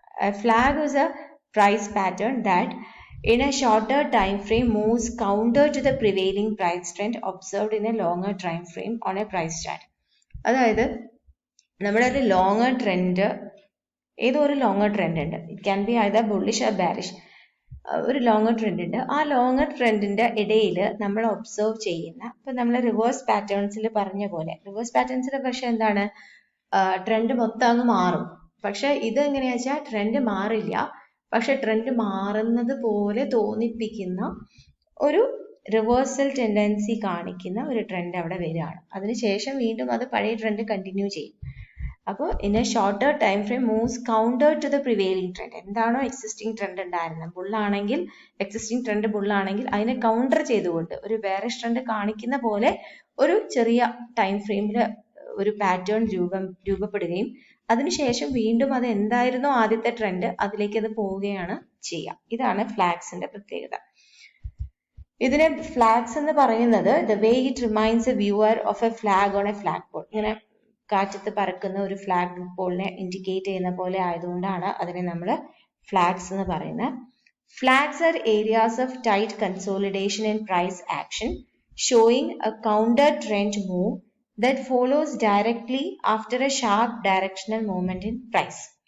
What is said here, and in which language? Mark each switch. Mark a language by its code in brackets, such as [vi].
[en] Flag is a price pattern that in a shorter time frame moves counter to the prevailing price trend observed in a longer time frame on a price chart. [ml] അതായത് നമ്മുടെ ഒരു longer trend, ഏതോ ഒരു longer trend ഉണ്ട്, [en] it can be either bullish or bearish, [ml] ഒരു longer trend ഉണ്ട്. ആ longer ട്രെൻഡിന്റെ ഇടയിൽ നമ്മൾ ഒബ്സർവ് ചെയ്യുന്ന, ഇപ്പൊ നമ്മൾ റിവേഴ്സ് പാറ്റേൺസിൽ പറഞ്ഞ പോലെ, റിവേഴ്സ് പാറ്റേൺസിലെ പക്ഷെ എന്താണ്, ട്രെൻഡ് മൊത്തം അങ്ങ് മാറും. പക്ഷെ ഇത് എങ്ങനെയാ വെച്ചാൽ ട്രെൻഡ് മാറില്ല, പക്ഷെ ട്രെൻഡ് മാറുന്നത് പോലെ തോന്നിപ്പിക്കുന്ന ഒരു റിവേഴ്സൽ ടെൻഡൻസി കാണിക്കുന്ന ഒരു ട്രെൻഡ് അവിടെ വരികയാണ്. അതിനുശേഷം വീണ്ടും അത് പഴയ ട്രെൻഡ് കണ്ടിന്യൂ ചെയ്യും. അപ്പോൾ [en] In a shorter time frame moves counter to the prevailing trend. [ml] എന്താണോ എക്സിസ്റ്റിംഗ് ട്രെൻഡ് ഉണ്ടായിരുന്നത്, ബുള്ളാണെങ്കിൽ എക്സിസ്റ്റിംഗ് ട്രെൻഡ് ബുള്ളാണെങ്കിൽ അതിനെ കൗണ്ടർ ചെയ്തുകൊണ്ട് ഒരു ബെയറിഷ് ട്രെൻഡ് കാണിക്കുന്ന പോലെ ഒരു ചെറിയ ടൈം ഫ്രെയിമിൽ ഒരു പാറ്റേൺ രൂപപ്പെടുകയും അതിനുശേഷം വീണ്ടും അത് എന്തായിരുന്നോ ആദ്യത്തെ ട്രെൻഡ് അതിലേക്ക് അത് പോവുകയാണ് ചെയ്യുക. ഇതാണ് ഫ്ലാഗ്സിന്റെ പ്രത്യേകത. ഇതിനെ ഫ്ലാഗ്സ് എന്ന് പറയുന്നത് [en] the way it reminds a viewer of a flag on a flagpole. [ml] ഇങ്ങനെ കാറ്റത്ത് പറക്കുന്ന ഒരു ഫ്ലാഗ് പോളിനെ ഇൻഡിക്കേറ്റ് ചെയ്യുന്ന പോലെ ആയതുകൊണ്ടാണ് അതിനെ നമ്മൾ ഫ്ലാഗ്സ് എന്ന് പറയുന്നത്. [en] Flags are areas of tight consolidation and price action showing a counter trend move that follows directly after a sharp directional movement in price.